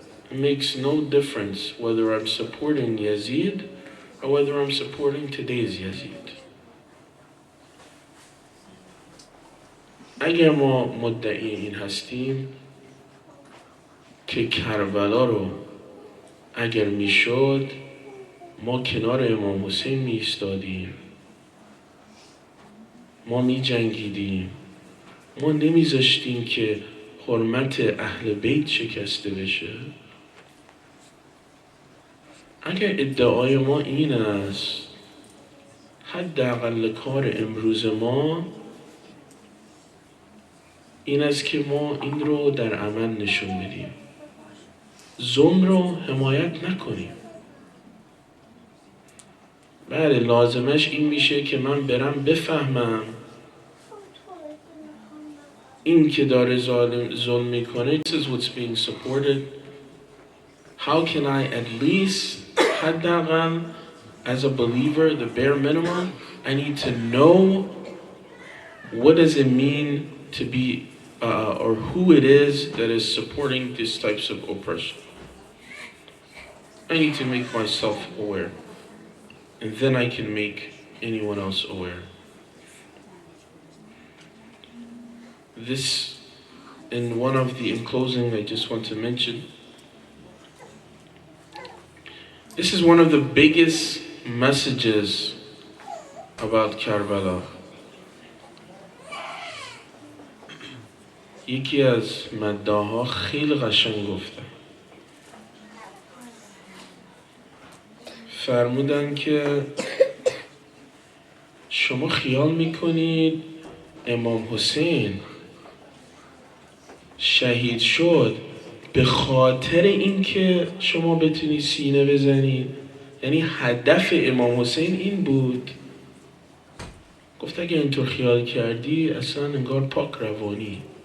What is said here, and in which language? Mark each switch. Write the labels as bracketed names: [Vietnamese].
[English] It makes no difference whether I'm supporting Yazid or whether I'm supporting today's Yazid. [Persian] اگر ما مدعی این هستیم که کربلا رو اگر میشد ما کنار امام حسین می ایستادیم، ما می جنگیدیم، ما نمیذاشتیم که حرمت اهل بیت شکسته بشه. اگر ادعای ما این است، حداقل کار امروز ما این است که ما این رو در عمل نشون بدیم، ظلم رو حمایت نکنیم. بله، لازمش این میشه که من برم بفهمم این که داره ظلم میکنه، [English] this is what's being supported. How can I at least, حداقل as a believer, the bare minimum, I need to know what does it mean to be or who it is that is supporting these types of oppression. I need to make myself aware, and then I can make anyone else aware. This, in one of the, in closing, I just want to mention, this is one of the biggest messages about Karbala. [Persian] یکی از مداها خیلی قشنگ گفته، فرمودن که شما خیال میکنید امام حسین شهید شد به خاطر اینکه شما بتونید سینه بزنید؟ یعنی هدف امام حسین این بود؟ گفت اگه اینطور خیال کردی اصلا انگار پاک روانی.